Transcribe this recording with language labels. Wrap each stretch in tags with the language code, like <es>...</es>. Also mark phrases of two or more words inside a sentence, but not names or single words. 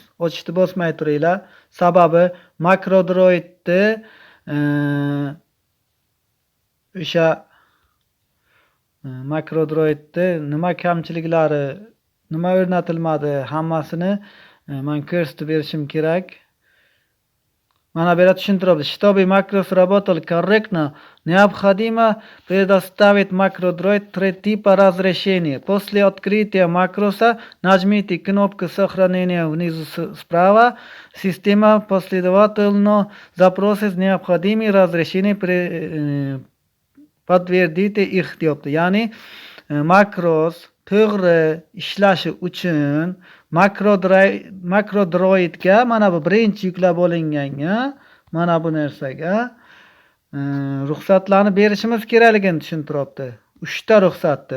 <uz>Ochishni bosmay turinglar. Sababi makrodroidni o'sha makrodroidni nima kamchiliklari, nima o'rnatilmadi, hammasini men ko'rsatib berishim kerak. Mana bu yerda tushuntiryapti.</uz> <ru>Чтобы макрос работал корректно, необходимо предоставить макродроид 3 типа разрешения. После открытия макроса нажмите кнопку сохранения внизу справа. Система последовательно запросит необходимые разрешения, подтвердите их deyapti.</ru> <uz>Ya'ni makros to'g'ri ishlashi uchun makrodroidga mana bu birinchi yuklab olinganga mana bu narsaga ruxsatlarni berishimiz kerakligini tushuntiryapti. 3 ta ruxsatni.</uz>